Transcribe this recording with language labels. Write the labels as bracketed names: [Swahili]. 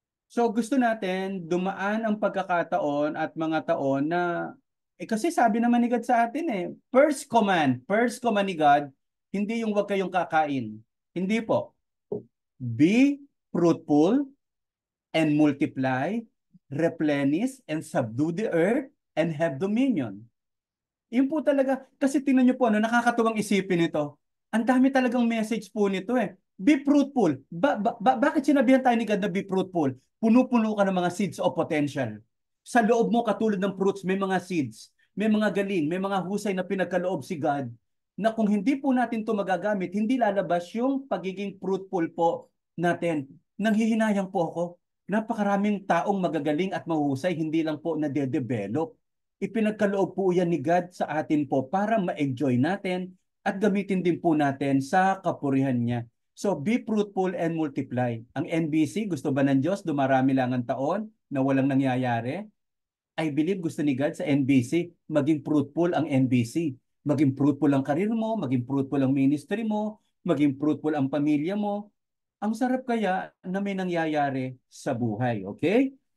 [Filipino] So gusto natin dumaan ang pagkakataon at mga taon na, kasi sabi naman ni God sa atin [English] first command [Filipino] ni God, hindi yung wag kayong kakain. Hindi po. [English] Be fruitful and multiply, replenish and subdue the earth and have dominion. [Filipino] Yun po talaga, kasi tingnan nyo po, nakakatuwang isipin ito. Ang dami talagang message po nito [English] Be fruitful. [Filipino] Bakit sinabihan tayo ni God na [English] be fruitful? [Filipino] Puno-puno ka ng mga [English] seeds of potential. [Filipino] Sa loob mo, katulad ng fruits, may mga seeds, may mga galing, may mga husay na pinagkaloob si God, na kung hindi po natin ito magagamit, hindi lalabas yung pagiging fruitful po natin. Nanghihinayang po ako. Napakaraming taong magagaling at mahusay, hindi lang po na-develop. Ipinagkaloob po yan ni God sa atin po para ma-enjoy natin at gamitin din po natin sa kapurihan niya. [English] So be fruitful and multiply. [Filipino] Ang NBC, gusto ba ng Diyos dumarami lang ang taon na walang nangyayari? [English] I believe [Filipino] gusto ni God sa NBC, maging fruitful ang NBC. Maging fruitful ang karir mo, maging fruitful ang ministry mo, maging fruitful ang pamilya mo. Ang sarap kaya na may nangyayari sa buhay, okay?